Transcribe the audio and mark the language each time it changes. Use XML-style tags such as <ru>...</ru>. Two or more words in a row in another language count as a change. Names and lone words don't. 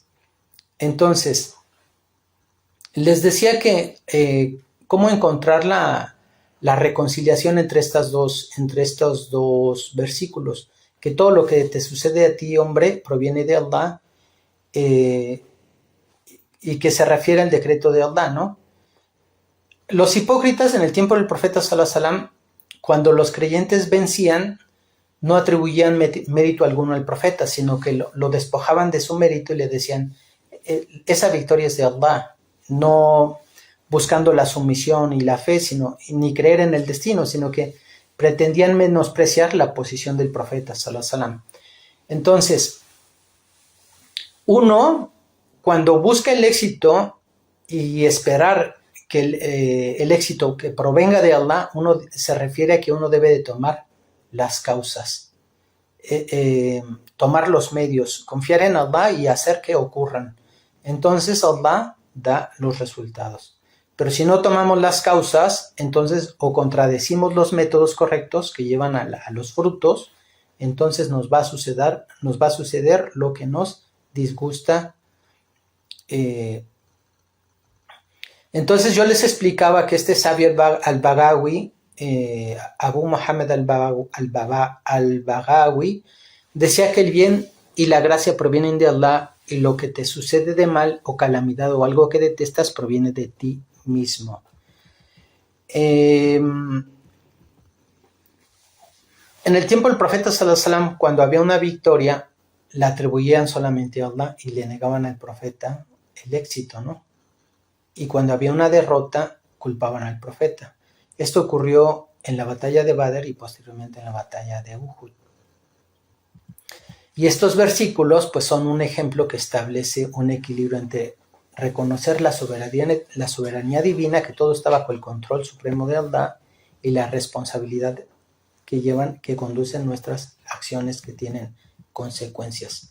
<es>Entonces, les decía que cómo encontrar la reconciliación entre estos dos versículos, que todo lo que te sucede a ti, hombre, proviene de Allah, y que se refiere al decreto de Allah, ¿no? Los hipócritas en el tiempo del profeta</es> <ar>صلى الله عليه وسلم,</ar> <es>cuando los creyentes vencían, no atribuían mérito alguno al profeta, sino que lo despojaban de su mérito y le decían, esa victoria es de Allah, no buscando la sumisión y la fe, ni creer en el destino, sino que pretendían menospreciar la posición del profeta</es> <ar>صلى الله عليه وسلم.</ar> <es>Entonces, uno, cuando busca el éxito y esperar que el éxito que provenga de Allah, uno se refiere a que uno debe de tomar las causas, tomar los medios, confiar en Allah y hacer que ocurran. Entonces Allah da los resultados. Pero si no tomamos las causas, entonces o contradecimos los métodos correctos que llevan a los frutos, entonces nos va a suceder lo que nos disgusta. Entonces yo les explicaba que este sabio al-Baghawi, Abu Muhammad al-Baghawi, decía que el bien y la gracia provienen de Allah, y lo que te sucede de mal o calamidad o algo que detestas proviene de ti mismo. En el tiempo del profeta</es> <ar>صلى الله عليه وسلم,</ar> <es>cuando había una victoria, la atribuían solamente a Allah y le negaban al profeta el éxito, ¿no? Y cuando había una derrota, culpaban al profeta. Esto ocurrió en la batalla de Badr y posteriormente en la batalla de Uhud. Y estos versículos pues son un ejemplo que establece un equilibrio entre reconocer la soberanía divina, que todo está bajo el control supremo de Allah, y la responsabilidad que conducen nuestras acciones que tienen consecuencias.</es>